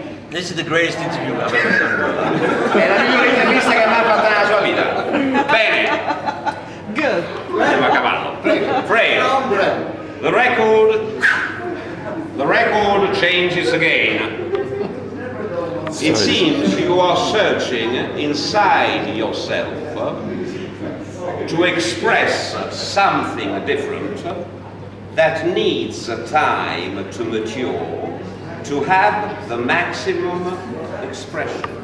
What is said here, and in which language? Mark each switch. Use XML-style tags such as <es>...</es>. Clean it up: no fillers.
<en>This is the greatest interview I've ever done.</en> <it>È la migliore intervista che mai fatto nella sua vita. Bene.</it> <en>Good.</en> <it>Andiamo a cavallo. Prego.</it> <en>The record changes again. It seems you are searching inside yourself to express something different that needs time to mature, to have the maximum expression.</en>